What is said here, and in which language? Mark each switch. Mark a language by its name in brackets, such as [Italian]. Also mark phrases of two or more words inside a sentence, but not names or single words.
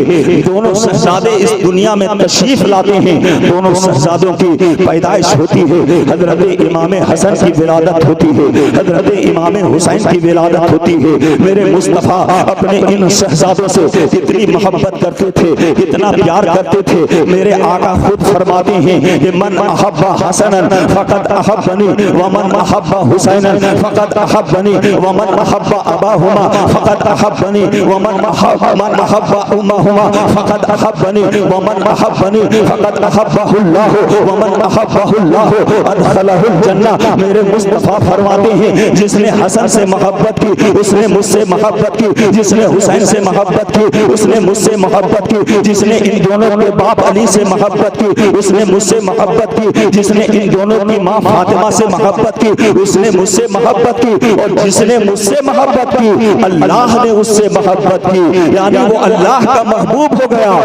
[Hindi] दोनों शहजादे इस दुनिया में तशरीफ लाते हैं, दोनों शहजादों की पैदाइश होती है। हजरत इमाम हसन की विलादत होती है, हजरत इमाम हुसैन की विलादत होती है। मेरे मुस्तफा अपने इन शहजादों से इतनी मोहब्बत करते थे, इतना प्यार करते थे। मेरे आका खुद फरमाते हैं कि [Arabic] من أحب حسنا فقد أحبني ومن أحب حسينا فقد أحبني ومن أحب أباهما فقد أحبني ومن أحب أمهما فقد أحبني ومن أحبني فقد أحب الله ومن أحب الله أدخله الجنة. [Hindi] मेरे मुस्तफा फरमाते हैं, जिसने हसन से मोहब्बत की उसने मुझसे मोहब्बत की, जिसने हुसैन से मोहब्बत की उसने मुझसे मोहब्बत की, जिसने इन दोनों के बाप अली से मोहब्बत की उसने मुझसे मोहब्बत की, जिसने इन दोनों की माँ फातिमा से मोहब्बत की उसने मुझसे मोहब्बत की, और जिसने मुझसे मोहब्बत की अल्लाह ने उससे मोहब्बत की, यानी वो अल्लाह का महबूब हो गया।